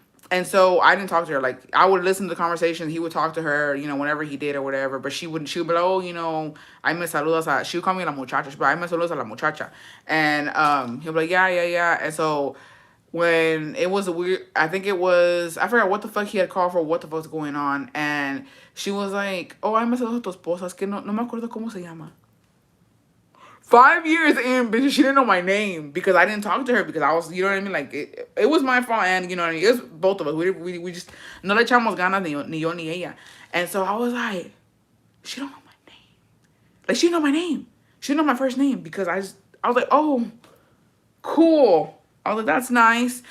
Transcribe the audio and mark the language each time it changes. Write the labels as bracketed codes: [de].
[en] And so I didn't talk to her. Like, I would listen to the conversations. He would talk to her, you know, whenever he did or whatever. But she would be like, oh, you know, I [es] me saludas. [en] She would call me [es] la muchacha. [en] But I [es] me saludas a la muchacha. [en] And he'll be like, yeah. And so when it was I forgot what the fuck he had called for, what the fuck's going on. And And she was like, [es] oh, ay, me saludas a tu esposa. Es que no me acuerdo cómo se llama. [en] 5 years in, bitch, she didn't know my name because I didn't talk to her because I was, you know what I mean? Like, it was my fault, and, you know what I mean? It was both of us. We just, [es] no le echamos ganas ni yo ni ella. [en] And so I was like, she don't know my name. Like, she didn't know my name. She didn't know my first name because I was like, oh, cool. I was like, that's nice.